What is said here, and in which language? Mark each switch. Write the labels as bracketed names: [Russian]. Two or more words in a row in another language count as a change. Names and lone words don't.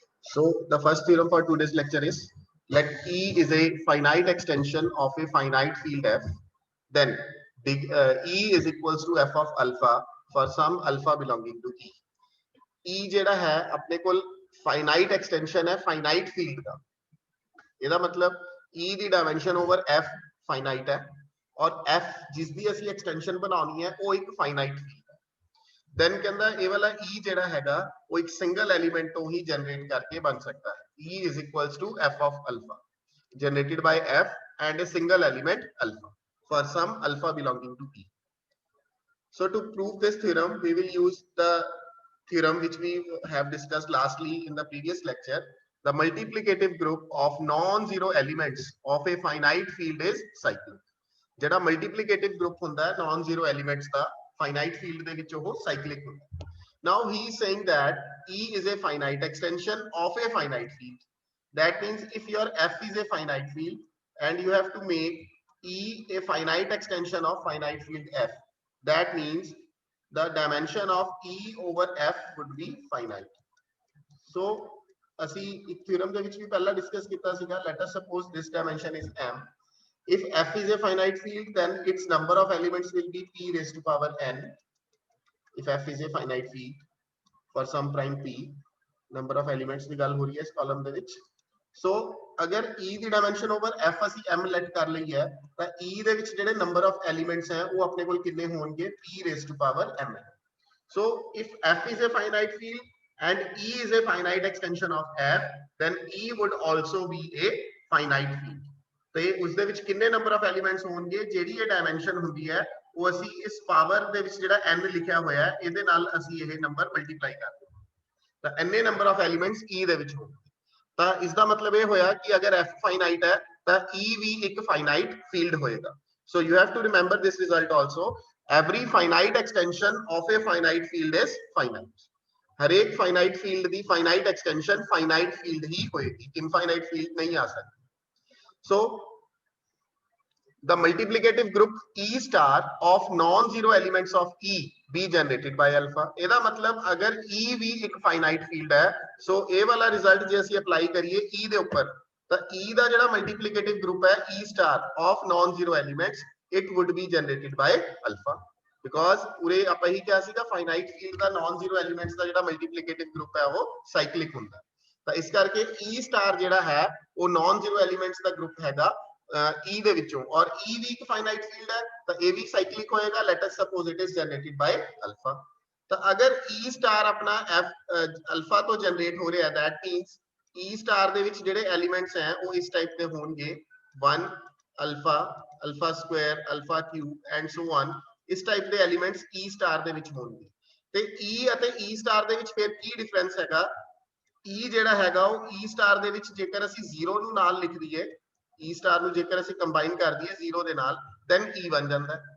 [English] So the first theorem for today's lecture is, let E is a finite extension of a finite field F, then E is equals to F of alpha for some alpha belonging to E. [Punjabi] E ਜੇੜਾ ਹੈ ਅਪਣੇ ਕੋਲ [English] finite extension [Punjabi] है [English] finite field [Punjabi] का, ਇਹਦਾ मतलब E ਦੀ [English] dimension over F finite [Punjabi] ਹੈ ਔਰ F ਜਿਸ ਦੀ ਅਸੀਂ extension ਬਣਾਣੀ ਹੈ ਵੋ ਏਕ [English] finite field [Punjabi] है. Then ਕਹਿੰਦਾ ਯੇ ਵਾਲਾ E ਜੇੜਾ ਹੈਗਾ ਵੋ ਏਕ [English] single element [Punjabi] ਤੋਂ ਹੀ generate ਕਰਕੇ ਬਣ ਸਕਤਾ ਹੈ. [English] E is equals to F of alpha generated by F and a single element alpha for some alpha belonging to E. So to prove this theorem, we will use the theorem which we have discussed lastly in the previous lecture. The multiplicative group of non-zero elements of a finite field is cyclic. [Punjabi] जेड़ा [English] multiplicative group [Punjabi] ਹੁੰਦਾ है [English] non-zero elements [Punjabi] का [English] finite field [Punjabi] ਦੇ ਵਿੱਚ ਉਹ cyclic ਹੁੰਦਾ है. [English] Now he is saying that E is a finite extension of a finite field. That means if your F is a finite field and you have to make E a finite extension of finite field F, that means the dimension of E over F would be finite. [Punjabi] So ਅਸੀਂ ਇੱਕ theorem ਦੇ ਵਿੱਚ ਵੀ ਪਹਿਲਾਂ discuss ਕੀਤਾ ਸੀਗਾ. [English] Let us suppose this dimension is M. If F is a finite field, then its number of elements will be p raised to power n. If F is a finite field for some prime p, number of elements [Punjabi] ਦੀ ਗੱਲ ਹੋ ਰਹੀ ਹੈ ਇਸ [English] column [Punjabi] ਦੇ ਵਿੱਚ. So अगर E ਦੀ [English] dimension over F [Punjabi] ਅਸੀਂ m let कर ਲਈ है ਤਾਂ E ਦੇ ਵਿੱਚ ਜਿਹੜੇ [English] number of elements [Punjabi] ਹੈਂ ਵੋ ਅਪਣੇ ਕੋਲ ਕਿਤਨੇ ਹੋਂਗੇ [English] p raised to power m. So if F is a finite field and E is a finite extension of F, then E would also be a finite field. [Punjabi] ਤੇ ਉਸ ਦੇ ਵਿੱਚ ਕਿੰਨੇ [English] number of elements [Punjabi] ਹੋਣਗੇ ਜਿਹੜੀ ਇਹ ਡਾਇਮੈਂਸ਼ਨ ਹੁੰਦੀ ਹੈ ਉਹ ਅਸੀਂ ਇਸ ਪਾਵਰ ਦੇ ਵਿੱਚ ਜਿਹੜਾ n ਲਿਖਿਆ ਹੋਇਆ ਹੈ ਇਹਦੇ ਨਾਲ ਅਸੀਂ ਇਹ ਨੰਬਰ ਮਲਟੀਪਲਾਈ ਕਰਦੇ ਹਾਂ ਤਾਂ ਇੰਨੇ [English] number of elements [Punjabi] E ਦੇ ਵਿੱਚ ਹੋਣਗੇ ਤਾਂ ਇਸ ਦਾ ਮਤਲਬ ਇਹ ਹੋਇਆ ਕਿ ਅਗਰ F ਫਾਈਨਾਈਟ ਹੈ ਤਾਂ E ਵੀ ਇੱਕ [English] finite field [Punjabi] ਹੋਏਗਾ. [English] so you have to remember this result also. every finite extension of a finite field is finite. [Punjabi] ਹਰੇਕ [English] finite field [Punjabi] ਦੀ [English] finite extension finite field [Punjabi] ਹੀ ਹੋਏਗੀ, [English] infinite field [Punjabi] ਨਹੀਂ ਆ ਸਕਦੀ. [English] So the multiplicative group E star of non-zero elements of E be generated by alpha. [Punjabi] ਇਹਦਾ ਮਤਲਬ ਅਗਰ E ਵੀ ਇੱਕ [English] finite field [Punjabi] ਹੈ, so ਇਹ ਵਾਲਾ result ਜੇ ਅਸੀਂ apply ਕਰੀਏ E ਦੇ ਉੱਪਰ ਤਾਂ E ਦਾ ਜਿਹੜਾ [English] multiplicative group [Punjabi] ਹੈ [English] E star of non-zero elements, it would be generated by alpha. [Punjabi] Because ਉਰੇ ਆਪਾਂ ਹੀ ਕਿਹਾ ਸੀਗਾ [English] finite field [Punjabi] ਦਾ [English] non-zero elements [Punjabi] ਦਾ ਜਿਹੜਾ [English] multiplicative group [Punjabi] ਹੈ ਉਹ cyclic ਹੁੰਦਾ ਹੈ. ਤਾਂ ਇਸ ਕਰਕੇ E star ਜਿਹੜਾ ਹੈ ਉਹ [English] non zero elements [Punjabi] ਦਾ ਗਰੁੱਪ ਹੈਗਾ E ਦੇ ਵਿੱਚੋਂ ਔਰ E ਵੀ ਇੱਕ [English] finite field [Punjabi] ਹੈ ਤਾਂ ਇਹ ਵੀ ਸਾਈਕਲਿਕ ਹੋਏਗਾ. [English] let us suppose it is generated by alpha. [Punjabi] ਤਾਂ ਅਗਰ E star ਆਪਣਾ F ਅਲਫਾ ਤੋਂ ਜਨਰੇਟ ਹੋ ਰਿਹਾ [English] that means [Punjabi] E star ਦੇ ਵਿੱਚ ਜਿਹੜੇ ਐਲੀਮੈਂਟਸ ਹੈ ਉਹ ਇਸ ਟਾਈਪ ਦੇ ਹੋਣਗੇ 1 ਅਲਫਾ, [English] alpha square, alpha cube and so on. [Punjabi] ਇਸ ਟਾਈਪ ਦੇ ਐਲੀਮੈਂਟਸ E star ਦੇ ਵਿੱਚ ਹੋਣਗੇ ਤੇ E ਅਤੇ E star ਦੇ ਵਿੱਚ ਫਿਰ ਕੀ ਡਿਫਰੈਂਸ ਹੈਗਾ. E ਜਿਹੜਾ ਹੈਗਾ ਉਹ E star ਦੇ ਵਿੱਚ ਜੇਕਰ ਅਸੀਂ 0 ਨੂੰ ਨਾਲ ਲਿਖ ਦਈਏ, E star ਨੂੰ ਜੇਕਰ ਅਸੀਂ ਕੰਬਾਈਨ ਕਰ ਦਈਏ 0 ਦੇ ਨਾਲ, then E ਬਣ ਜਾਂਦਾ ਹੈ.